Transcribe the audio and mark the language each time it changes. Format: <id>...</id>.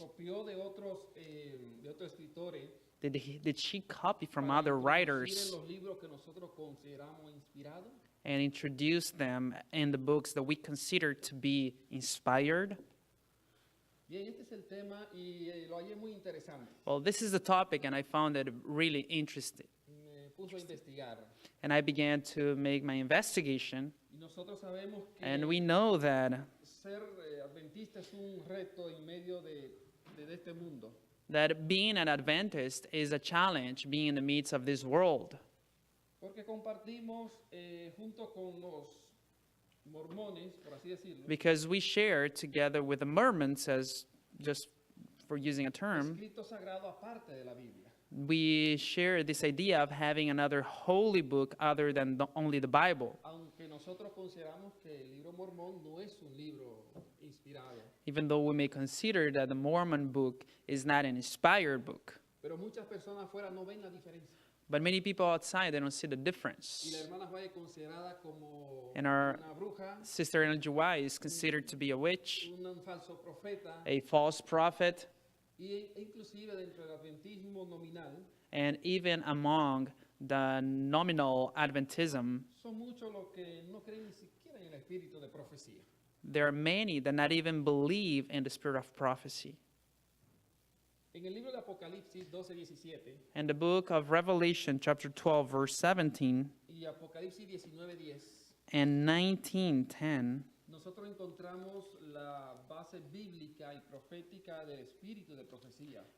<es>copió de otros escritores</es> <en>Did she copy from</en> <es>para</es> <en>other</en> <es>introducir en</es> <en>writers</en> <es>los libros que nosotros consideramos inspirados.</es> <en>and introduce them in the books that we consider to be inspired?</en> <es>Bien, este es el tema y lo hallé muy interesante.</es> <en>Well, this is the topic, and I found it really interesting.</en> <es>Me puso a investigar.</es> <en>And I began to make my investigation,</en> <es>Y nosotros sabemos que</es> <en>and we know that</en> <es>ser adventista es un reto en medio de de este mundo.</es> <en>that being an Adventist is a challenge, being in the midst of this world.</en> <es>Porque compartimos junto con los mormones, por así decirlo,</es> <en>Because we share together with the Mormons, as just for using a term,</en> <es>escrito sagrado aparte de la Biblia.</es> <en>we share this idea of having another holy book other than only the Bible.</en> <es>Aunque nosotros consideramos que el libro mormón no es un libro inspirado,</es> <en>Even though we may consider that the Mormon book is not an inspired book.</en> <es>pero muchas personas afuera no ven la diferencia.</es> <en>But many people outside, they don't see the</en> <es>Y</es> <en>difference.</en> <es>la hermana White es considerada como</es> <en>And our</en> <es>una bruja,</es> <en>Sister Ellen White is considered to be a witch,</en> <es>un falso profeta,</es> <en>a false prophet,</en> <es>inclusive dentro del adventismo nominal,</es> <en>and even among the nominal Adventism,</en> <es>son muchos los que no creen ni siquiera en el espíritu de profecía.</es> <en>there are many that not even believe in the spirit of prophecy.</en> <es>En el libro de Apocalipsis 12:17</es> <en>In the book of Revelation, chapter 12, verse 17</en> <es>y Apocalipsis 19:10,</es> <en>and 19:10,</en> <es>nosotros encontramos la base bíblica y profética del espíritu de profecía.</es>